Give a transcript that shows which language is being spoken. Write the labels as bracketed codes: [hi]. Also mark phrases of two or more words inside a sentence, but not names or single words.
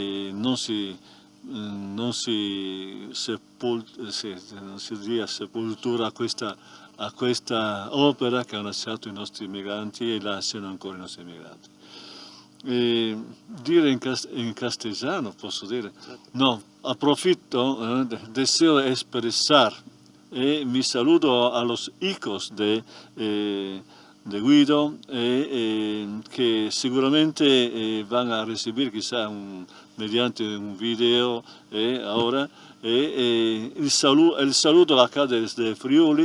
[it] Che non si può sepoltura a questa opera che hanno lasciato i nostri emigranti e lasciano ancora i nostri emigranti. Dire in castellano, posso dire? No, approfitto, [es] deseo expresar mi saludo a los hijos de Guido que seguramente van a recibir quizá mediante un video ahora el saludo acá desde Friuli.